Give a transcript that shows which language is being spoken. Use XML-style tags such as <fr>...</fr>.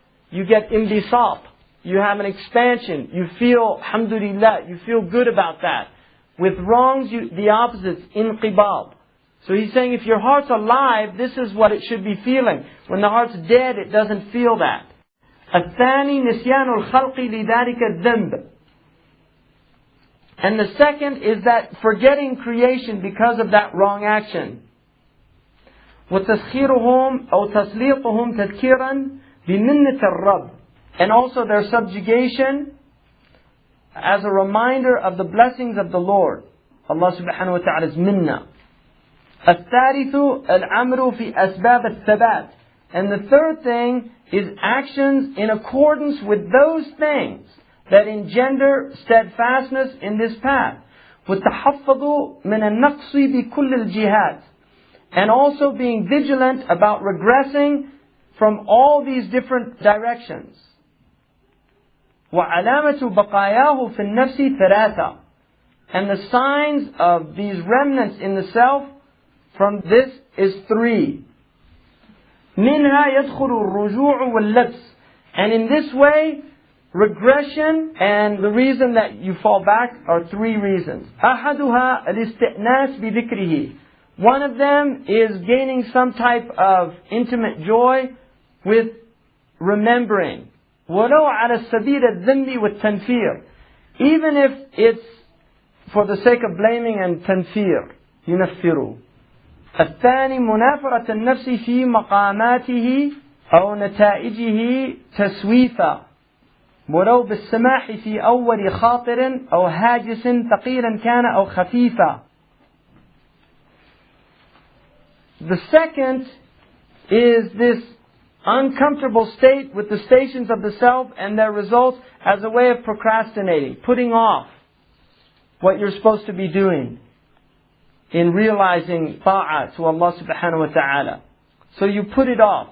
<en>You get imbisat. You have an expansion. You feel, alhamdulillah, you feel good about that. With wrongs, the opposite is inqibab. So he's saying if your heart's alive, this is what it should be feeling. When the heart's dead, it doesn't feel that.</en> <ar>الثاني نسيان الخلق لذلك الذنب.</ar> <en>And the second is that forgetting creation because of that wrong action.</en> <ar>وتسخيرهم أو تسليطهم تذكيرا بمنة الرب.</ar> <en>And also their subjugation as a reminder of the blessings of the Lord. Allah subhanahu wa ta'ala's minna.</en> <ar>الثالث العمل في أسباب الثبات.</ar> <en>And the third thing is actions in accordance with those things that engender steadfastness in this path.</en> <ar>وَالتَّحَفَّظُ مِنَ النَّقْصِ بِكُلِّ الْجِهَاتِ.</ar> <en>And also being vigilant about regressing from all these different directions.</en> <ar>وَعَلَامَةُ بَقَايَاهُ فِي النَّفْسِ ثَلَاثَةً.</ar> <en>And the signs of these remnants in the self from this is three.</en> <ar>مِنْهَا يَدْخُلُ الرُّجُوعُ وَاللَّبْسِ.</ar> <en>And in this way, regression and the reason that you fall back are three reasons.</en> <ar>أَحَدُهَا الْإِسْتِئْنَاسِ بِذِكْرِهِ.</ar> <en>One of them is gaining some type of intimate joy with remembering.</en> <ar>وَلَوْ عَلَى السَّبِيلِ الذَّنِّ وَالتَّنْفِيرِ.</ar> <en>Even if it's for the sake of blaming and tanfir.</en> <ar>يُنَفِّرُ. الثاني منافرة النفس في مقاماته أو نتائجه تسويفا ولو بالسماح في أول خاطر أو هاجس ثقيلا كان أو خفيفا.</ar> <en>The second is this uncomfortable state with the stations of the self and their results as a way of procrastinating, putting off what you're supposed to be doing in realizing ta'ah to Allah subhanahu wa ta'ala. So you put it off.</en>